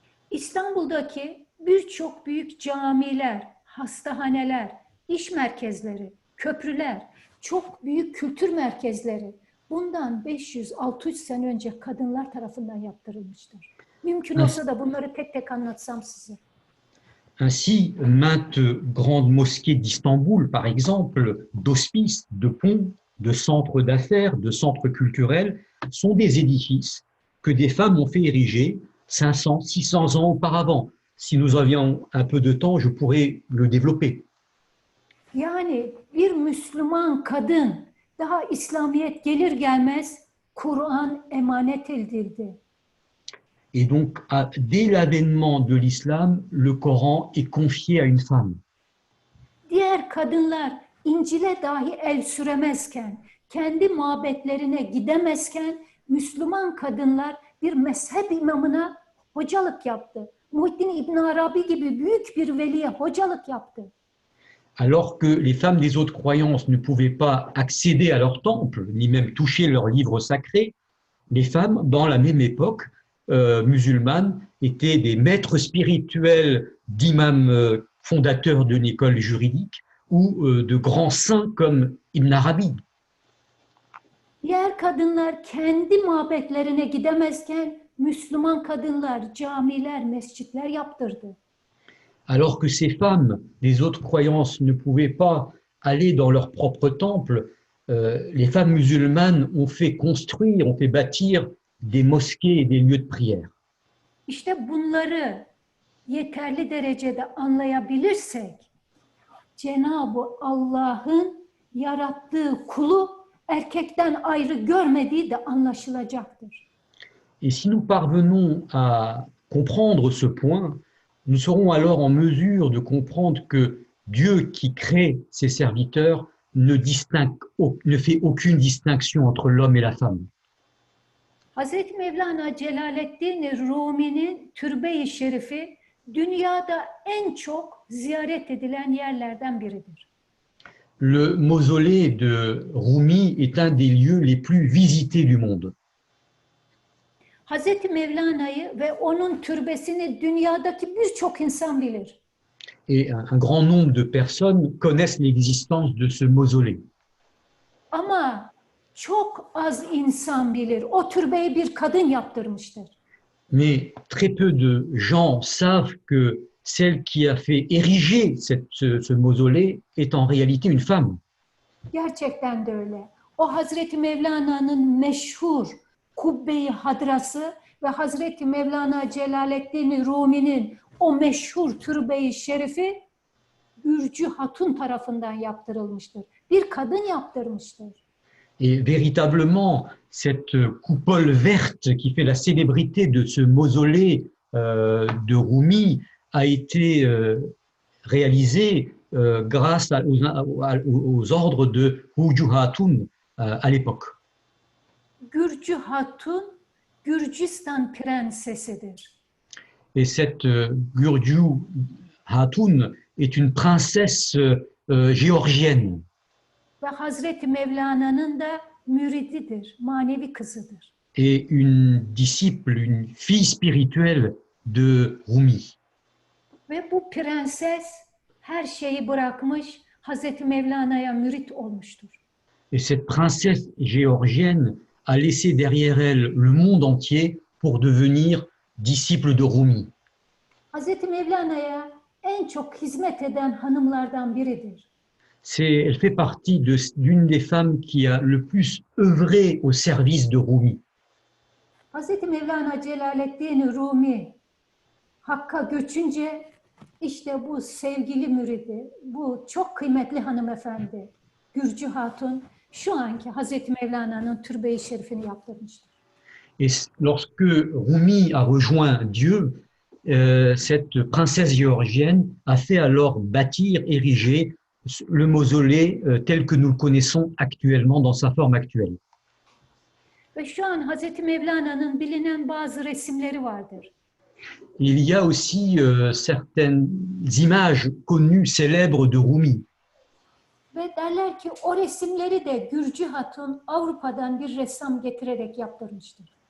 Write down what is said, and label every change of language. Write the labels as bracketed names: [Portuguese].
[Turkish] İstanbul'daki birçok büyük camiler, hastahaneler, iş merkezleri, köprüler, çok büyük kültür merkezleri, bundan 500-600 sene önce kadınlar tarafından yaptırılmıştır. Mümkün olsa da bunları tek tek anlatsam size. [French] Ainsi, maintes grandes mosquées d'Istanbul, par exemple, d'hospices, de ponts, de centres d'affaires, de centres culturels, sont des édifices que des femmes ont fait ériger 500, 600 ans auparavant. Si nous avions un peu de temps, je pourrais le développer. [Turkish] Yani bir Müslüman kadın daha İslamiyet gelir gelmez Kur'an emanet edildi. [French] Et donc, dès l'avènement de l'islam, le Coran est confié à une femme. [Turkish] Diğer kadınlar İncil'e dahi el süremezken, kendi mabetlerine gidemezken Müslüman kadınlar bir mezhep imamına hocalık yaptı. Muhittin İbn Arabi gibi büyük bir veliye hocalık yaptı. [French] Alors que les femmes des autres croyances ne pouvaient pas accéder à leur temple, ni même toucher leurs livres sacrés, les femmes, dans la même époque musulmane, étaient des maîtres spirituels d'imams fondateurs d'une école juridique ou de grands saints comme Ibn Arabi. [Turkish] Diğer kadınlar kendi mabetlerine gidemezken Müslüman kadınlar camiler, mescitler yaptırdı. [French] Alors que ces femmes des autres croyances ne pouvaient pas aller dans leur propre temple, les femmes musulmanes ont fait construire, ont fait bâtir des mosquées et des lieux de prière. [Turkish] İşte bunları yeterli derecede anlayabilirsek Cenab-ı Allah'ın yarattığı kulu erkekten ayrı görmediği de anlaşılacaktır. [French] Et si nous parvenons à comprendre ce point, nous serons alors en mesure de comprendre que Dieu qui crée ses serviteurs ne fait aucune distinction entre l'homme et la femme. [Turkish] Hazreti Mevlana Celaleddin Rumi'nin türbe-i şerifi dünyada en çok ziyaret edilen yerlerden biridir. [French] Le mausolée de Rumi est un des lieux les plus visités du monde. [Turkish] Hazreti Mevlana'yı ve onun türbesini dünyadaki birçok insan bilir. [French] Et un grand nombre de personnes connaissent l'existence de ce mausolée. [Turkish] Ama çok az insan bilir. O türbeyi bir kadın yaptırmıştır. [French] Mais très peu de gens savent que celle qui a fait ériger ce mausolée est en réalité une femme. [Turkish] Gerçekten de öyle. O Hazreti Mevlana'nın meşhur Kubbe-i Hadrası ve Hazreti Mevlana Celaleddin Rumi'nin o meşhur türbe-i şerifi Gürcü Hatun tarafından yaptırılmıştır. Bir kadın yaptırmıştır. [French] Et véritablement, cette coupole verte qui fait la célébrité de ce mausolée de Rumi a été réalisée grâce aux ordres de Gürcü Hatun à l'époque. [Turkish] Gürcü Hatun, Gürcistan prensesidir. [French] Et cette Gürcü Hatun est une princesse géorgienne. [Turkish] Ve Hazreti Mevlana'nın da mürididir, manevi kızıdır. [French] Et une disciple, une fille spirituelle de Rumi. [Turkish] Ve bu prenses her şeyi bırakmış, Hazreti Mevlana'ya mürit olmuştur. [French] Et cette princesse géorgienne a laissé derrière elle le monde entier pour devenir disciple de Rumi. [Turkish] Hazreti Mevlana'ya en çok hizmet eden hanımlardan biridir. [French] Elle fait partie d'une des femmes qui a le plus œuvré au service de Rumi. [Turkish] Hazreti Mevlana Celaleddin Rumi Hakk'a göçünce işte bu sevgili müridi, bu çok kıymetli hanımefendi Gürcü Hatun şu anki Hazreti Mevlana'nın türbe-i şerifini yaptırmıştır. [French] Et lorsque Rumi a rejoint Dieu, cette princesse géorgienne a fait alors bâtir, ériger le mausolée tel que nous le connaissons actuellement dans sa forme actuelle. [Turkish] Ve şu an Hazreti Mevlana'nın bilinen bazı resimleri vardır. [French] Il y a aussi certaines images connues, célèbres de Rumi. [Turkish] Ve derler ki o resimleri de Gürcü Hatun Avrupa'dan bir ressam getirerek yaptırmıştır.